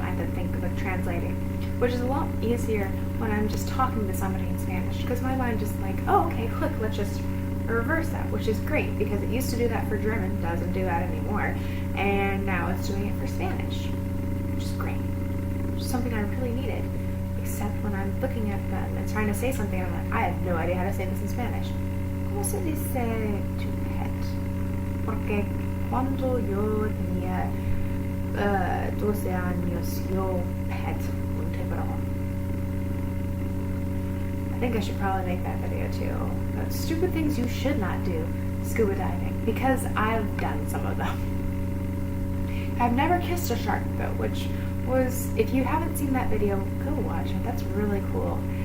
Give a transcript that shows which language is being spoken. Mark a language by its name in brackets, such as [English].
[English] I have to think of translating, which is a lot easier when I'm just talking to somebody in Spanish because my mind just like, oh, okay, quick, let's just reverse that, which is great because it used to do that for German, doesn't do that anymore, and now it's doing it for Spanish, which is great. Which is something I really needed, except when I'm looking at them and trying to say something, I'm like, I have no idea how to say this in Spanish. [Spanish] ¿Cómo se dice tu [English] pet? [Spanish] Porque cuando yo tenía 12 años, yo [English] pet [Spanish] un tiburón. [English] I think I should probably make that video too. About stupid things you should not do scuba diving, because I've done some of them. I've never kissed a shark though, which was, if you haven't seen that video, go watch it. That's really cool.